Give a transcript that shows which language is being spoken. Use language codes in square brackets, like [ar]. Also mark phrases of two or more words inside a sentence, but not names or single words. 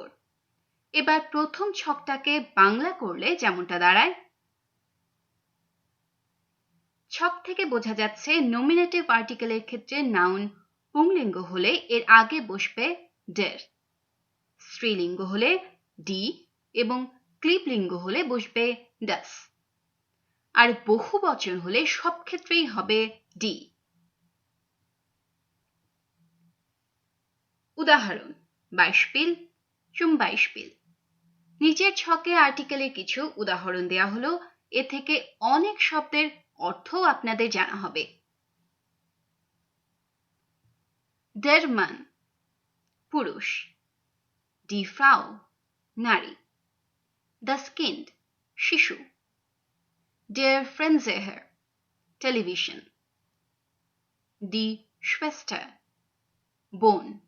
[bn] এবার প্রথম ছকটাকে বাংলা করলে যেমনটা দাঁড়ায়, ছক থেকে বোঝা যাচ্ছে [en] nominative article [bn] ক্ষেত্রে নাউন পুংলিঙ্গ হলে এর আগে বসবে ডের, স্ত্রীলিঙ্গ হলে ডি এবং ক্লিপলিঙ্গ হলে বসবে ডাস, আর বহু বচন হলে সব ক্ষেত্রেই হবে ডি। উদাহরণ: বাইশপিল, [de] zum Beispiel। [bn] নিচের ছকে আর্টিকেলের কিছু উদাহরণ দেয়া হলো, এ থেকে অনেক শব্দের অর্থ আপনাদের জানা হবে। [de] Der Mann পুরুষ, die Frau নারী, das Kind শিশু, der Fernseher টেলিভিশন, die Schwester বোন,